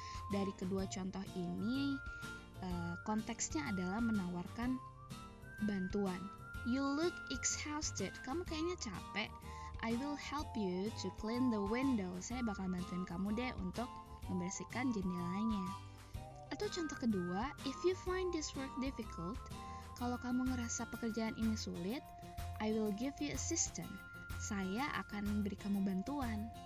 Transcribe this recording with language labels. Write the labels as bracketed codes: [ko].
[id] Dari kedua contoh ini, konteksnya adalah menawarkan bantuan. [en] You look exhausted. [id] Kamu kayaknya capek. [en] I will help you to clean the window. [id] Saya bakal bantuin kamu deh untuk membersihkan jendelanya. Atau contoh kedua, [en] if you find this work difficult, [id] kalau kamu ngerasa pekerjaan ini sulit, [en] I will give you assistance. [id] Saya akan beri kamu bantuan.